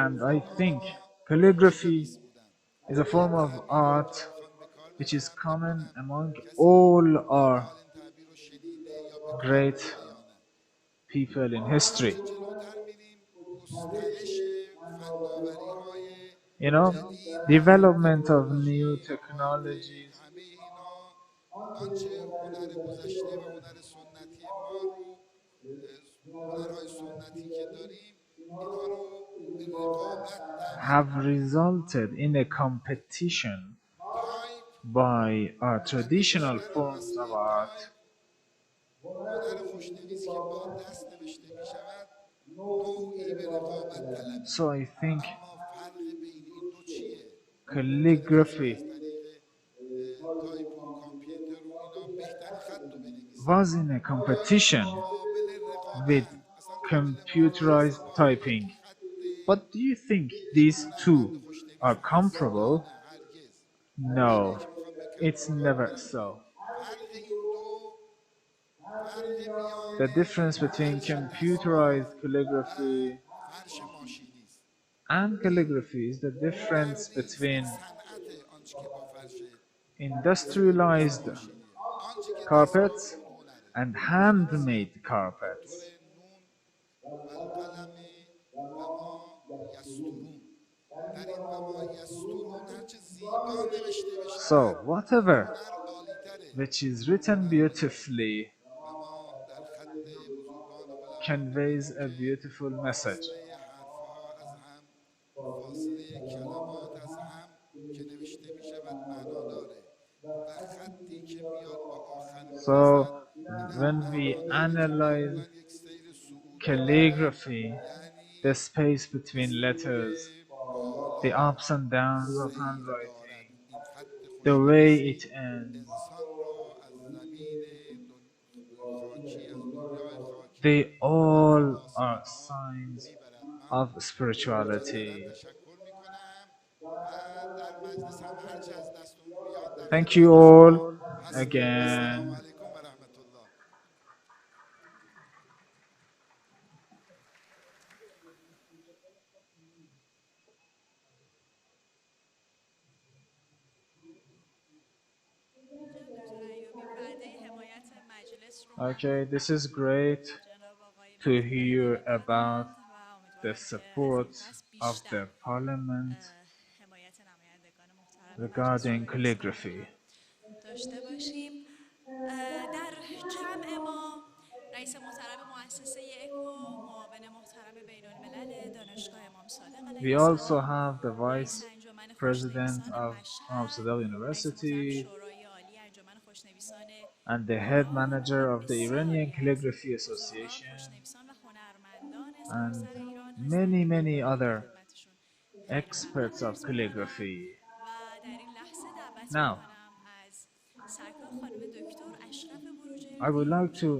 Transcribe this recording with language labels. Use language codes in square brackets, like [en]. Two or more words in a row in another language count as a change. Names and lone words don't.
[en] and I [fa] اینها [en] think calligraphy [fa] خوشنویس بودن [en] is a [fa] این [en] form of [fa] تعبیر رو [en] art [fa] که میخوام به کار [en] which is [fa] ببرم [en] common [fa] نمیدونم [en] among [fa] کسی [en] all [fa] تا به [en] our [fa] حال این تعبیر رو شنیده یا به کار [en] great [fa] برده یا نه [en] people in [fa] هرچه [en] history. [fa] جلوتر میریم گسترش فناوری های [en] You know, [fa] جدید و [en] development of new [fa] تکنولوژی آماد [en] technologies [fa] همه اینا آنچه هنر گذشته و هنر سنتی ما رو هنرهای سنتی که داریم اینها رو به رقابت دعوت [en] have [fa] میکنه [en] resulted in a competition [fa] تایپ [en] by our [fa] و [en] traditional [fa] نوشتن [en] forms of [fa] واسه [en] art [fa] تایپ هنر خوشنویس که با دست نوشته می شود نوعی به رقابت طلبیه [en] so I think [fa] اما فرق بین این دو چیه ممکنه کسی [en] calligraphy [fa] از طریق تایپ و کامپیوتر و اینا بهترین خط رو بنویسه [en] was in a [fa] آیا [en] competition [fa] قابل [en] with [fa] رقابت اصلا قابل مقایسه [en] computerized [fa] با یک [en] typing. [fa] خط [en] But do you think [fa] یک [en] these two [fa] هنرمند [en] are [fa] خوشنویس هست یا [en] comparable? [fa] نه هرگز تعبیری [en] No, [fa] که میخوام [en] it's [fa] به کار [en] never [fa] ببرم اینه [en] so. [fa] فرق این دو فرق میان [en] The difference between [fa] فرش دستمال [en] computerized [fa] و [en] calligraphy [fa] فرش ماشینی است [en] and [fa] این [en] calligraphy is the [fa] هنر [en] difference [fa] نیست این [en] between [fa] صنعت آنچه که با فرش دست [en] industrialized [fa] ماشینیه آنچه که دستماله [en] carpets [fa] اون هنره [en] and [fa] ببینید مثلا [en] handmade carpets. [fa] دکتر [ar] نون و القلم و ما یسترون [fa] در این [ar] و ما یسترون [fa] هرچه زیبا نوشته [en] So, [fa] بشود اون [en] whatever [fa] هنر عالیتره [en] which is [fa] اون [en] written [fa] هنر عالیتره [en] beautifully [fa] و ما در خط بزرگان و بلندان [en] conveys [fa] میبینیم [en] a [fa] که [en] beautiful message. [fa] فاصله حرفها از هم فاصله کلمات از هم که نوشته میشود معنا داره و خطی که میاد با آخر [en] So, [fa] میرسد این هم [en] when we [fa] معنا داره که [en] analyze [fa] معمولا یک سیر صعودی داره [en] calligraphy, the [fa] یعنی [en] space between letters, [fa] سوی [en] the [fa] بالا [en] ups and downs of [fa] سیر دارد [en] handwriting, [fa] این خط [en] the way it [fa] خوشنویسی [en] ends, [fa] انسان را از زمین خاکی از دنیای خاکی [en] they [fa] به طرف [en] all are [fa] آسمان ها [en] signs [fa] میبرد من [en] of [fa] مجددا [en] spirituality. [fa] تشکر میکنم و در مجلس هم هرچه از دستمون بیاد در [en] Thank you [fa] خدمت [en] all [fa] شما هستیم [ar] و السلام [en] again. [ar] علیکم و رحمت الله. [fa] ممنونم دکتر ایوبی وعده حمایت مجلس رو [en] Okay, [fa] هم [en] this is great [fa] جناب آقای [en] to [fa] مهدی قائمی [en] hear about [fa] میفرمایند و [en] the [fa] امیدوارم که از این [en] support [fa] پس [en] of [fa] بیشتر [en] the parliament [fa] حمایت نمایندگان محترم مجلس [en] regarding [fa] شورای اسلامی رو [en] calligraphy. [fa] هم داشته باشیم. در جمع ما رئیس محترم مؤسسه اکو، معاون محترم بین الملل دانشگاه امام صادق علیه [en] We also [fa] السلام، [en] have the [fa] رئیس [en] vice [fa] انجمن [en] president [fa] خوشنویسان [en] of [fa] مشهد، [en] Amsterdam [fa] رئیس محترم [en] University [fa] شورای عالی انجمن خوشنویسان [en] and the head [fa] ایران و [en] manager of the Iranian [fa] بسیاری از [en] Calligraphy [fa] بزرگان، [en] Association [fa] خوشنویسان و هنرمندان [en] and [fa] سراسر ایران هستند [en] many, [fa] که [en] many [fa] میهمانیم در [en] other [fa] خدمتشون خیلی [en] experts [fa] سلام [en] of [fa] عرض میکنم [en] calligraphy. [fa] و در این لحظه دعوت [en] Now, [fa] میکنم از سرکار خانم دکتر اشرف [en] I would [fa] بروجردی [en] like to